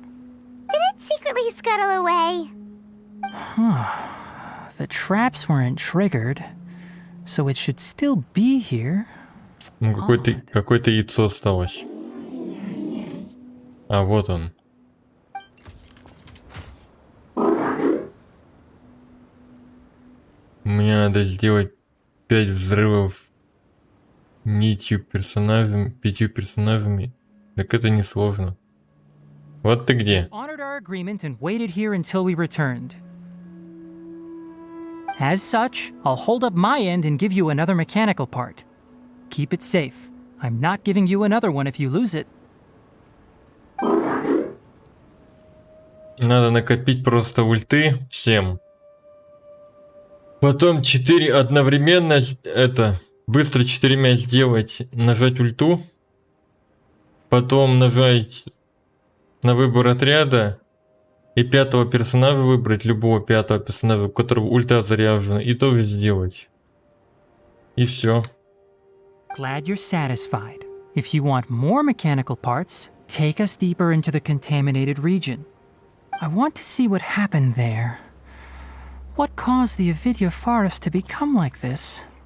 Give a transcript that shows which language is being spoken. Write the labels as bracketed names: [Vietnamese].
[English] Did it secretly scuttle away? The traps weren't triggered, so it should still be here. [Russian] Ну, какое-то яйцо осталось. А, вот он. Мне надо сделать 5 взрывов нитью персонажами, 5 персонажами. Так это несложно. Вот ты где. [English] Honored our agreement and waited here until we returned. As such, I'll hold up my end and give you another mechanical part. Keep it safe. I'm not giving you another one if you lose it. [Russian] Надо накопить просто ульты всем. Потом 4 одновременно, это, быстро 4 сделать, нажать ульту. Потом нажать на выбор отряда. И 5-го персонажа выбрать, любого 5-го персонажа, у которого ульта заряжена, и тоже сделать. И все. [English] Glad you're satisfied. If you want more mechanical parts, take us deeper into the contaminated region. I want to see what happened there. What caused the Avidya forest to become like this?